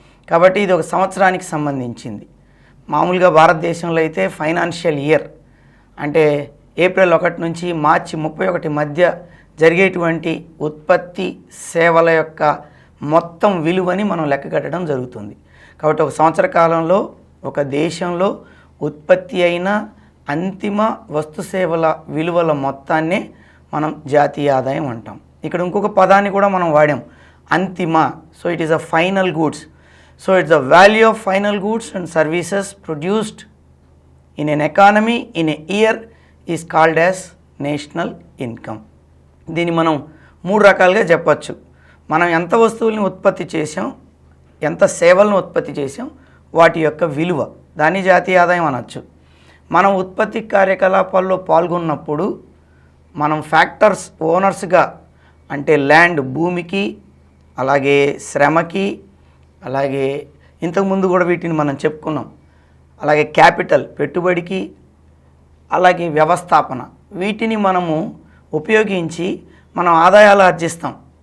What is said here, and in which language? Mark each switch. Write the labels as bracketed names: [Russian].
[Telugu] కాబట్టి ఇది ఒక సంవత్సరానికి సంబంధించింది. మామూలుగా భారతదేశంలో అయితే ఫైనాన్షియల్ ఇయర్ అంటే ఏప్రిల్ 1 నుంచి మార్చి 31 మధ్య జరిగేటువంటి ఉత్పత్తి సేవల యొక్క మొత్తం విలువని మనం లెక్క కట్టడం జరుగుతుంది. కాబట్టి ఒక సంవత్సర కాలంలో ఒక దేశంలో ఉత్పత్తి అయిన అంతిమ వస్తు సేవల విలువల మొత్తాన్నే మనం జాతీయ ఆదాయం అంటాం. ఇక్కడ ఇంకొక పదాన్ని కూడా మనం వాడాం, అంతిమ. [English] So it is a final goods. So it's the value of final goods and services produced in an economy in a year is called as national income. [Telugu] దీన్ని మనం 3 రకాలుగా చెప్పచ్చు. మనం ఎంత వస్తువుల్ని ఉత్పత్తి చేసాం, ఎంత సేవలను ఉత్పత్తి చేసాం, వాటి యొక్క విలువ, దాన్ని జాతీయ ఆదాయం అనొచ్చు. మనం ఉత్పత్తి కార్యకలాపాల్లో పాల్గొన్నప్పుడు మనం ఫ్యాక్టర్స్ ఓనర్స్గా అంటే ల్యాండ్ భూమికి, అలాగే శ్రమకి, అలాగే ఇంతకుముందు కూడా వీటిని మనం చెప్పుకున్నాం, అలాగే క్యాపిటల్ పెట్టుబడికి, అలాగే వ్యవస్థాపన, వీటిని మనము ఉపయోగించి మనం ఆదాయాలు ఆర్జిస్తాం.